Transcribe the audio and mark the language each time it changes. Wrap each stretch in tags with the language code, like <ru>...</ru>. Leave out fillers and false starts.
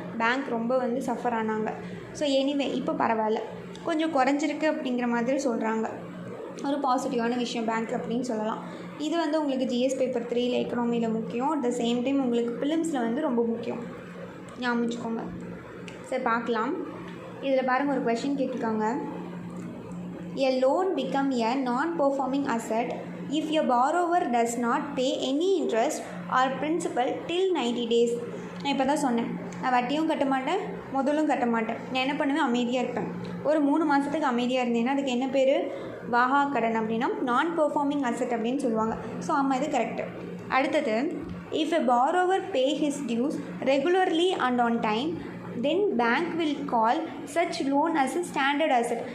<ta>Bank ரொம்ப வந்து suffer ஆனாங்க. ஸோ எனிவே இப்போ பரவாயில்ல, கொஞ்சம் குறைஞ்சிருக்கு அப்படிங்கிற மாதிரி சொல்கிறாங்க. ஒரு பாசிட்டிவான விஷயம் பேங்க் அப்படின்னு சொல்லலாம். இது வந்து உங்களுக்கு ஜிஎஸ் பேப்பர் 3ல் எக்கனாமியில் முக்கியம்.</ta> <en>at the same time</en> <ta>உங்களுக்கு பிலிம்ஸில் வந்து ரொம்ப முக்கியம், ஞாபகம் வச்சுக்கோங்க. சரி பார்க்கலாம். இதில் பாருங்கள், ஒரு கொஷின் கேட்டிருக்காங்க.</ta> <en>A loan become a non-performing asset if your borrower does not pay any interest or principal till 90 days.</en> <ta>நான் இப்போ தான் சொன்னேன், நான் வட்டியும் கட்ட மாட்டேன், முதலும் கட்ட மாட்டேன். நான் என்ன பண்ணுவேன், அமைதியாக இருப்பேன். ஒரு 3 மாதத்துக்கு அமைதியாக இருந்தேன்னா அதுக்கு என்ன பேர், வாகா கடன் அப்படின்னா நான் பெர்ஃபார்மிங் அசெட் அப்படின்னு சொல்லுவாங்க. ஸோ ஆமாம், இது கரெக்டு. அடுத்தது,</ta> <en>if a borrower pay his dues regularly and on time, then bank will call such loan as a standard asset.</en>